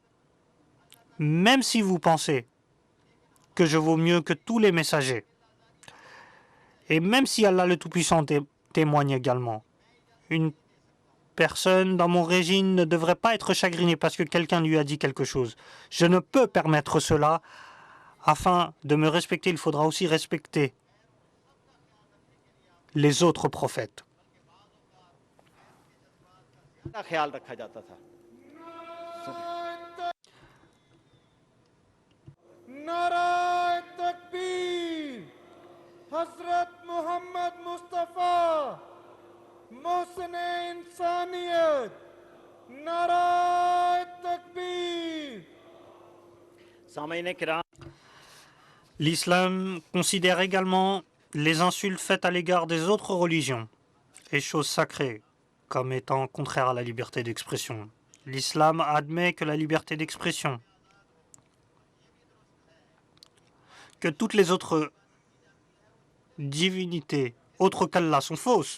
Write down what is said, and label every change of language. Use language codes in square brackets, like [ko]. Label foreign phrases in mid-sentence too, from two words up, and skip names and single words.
[fr] Même si vous pensez que je vaux mieux que tous les messagers, et même si Allah le Tout-Puissant témoigne également, une personne dans mon régime ne devrait pas être chagrinée parce que quelqu'un lui a dit quelque chose. Je ne peux permettre cela. Afin de me respecter, il faudra aussi respecter les autres prophètes. [ur] نعرۂ تکبیر حضرت محمد مصطفیٰ محسنِ انسانیت نعرۂ تکبیر. [fr] L'islam considère également les insultes faites à l'égard des autres religions et choses sacrées comme étant contraires à la liberté d'expression. L'islam admet que la liberté d'expression, que toutes les autres divinités autres qu'Allah sont fausses.